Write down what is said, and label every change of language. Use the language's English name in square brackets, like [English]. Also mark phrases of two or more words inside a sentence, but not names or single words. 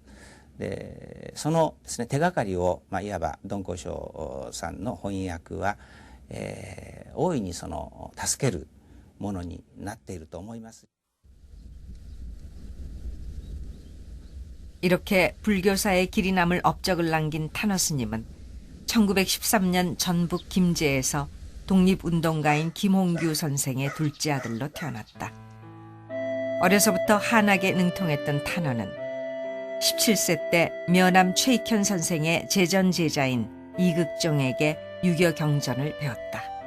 [Japanese] でそのですね、手がかりを、いわば敦煌章さんの翻訳は、大いに助けるものになっていると思います。 [Korean] 이렇게 불교사의 길이 남을 업적을 남긴 탄허 스님은 1913년 전북 김제에서 독립운동가인 김홍규 선생의 둘째 아들로 태어났다. 어려서부터 한학에 능통했던 탄허는 17세 때 면암 최익현 선생의 제전 제자인 이극종에게 유교 경전을 배웠다.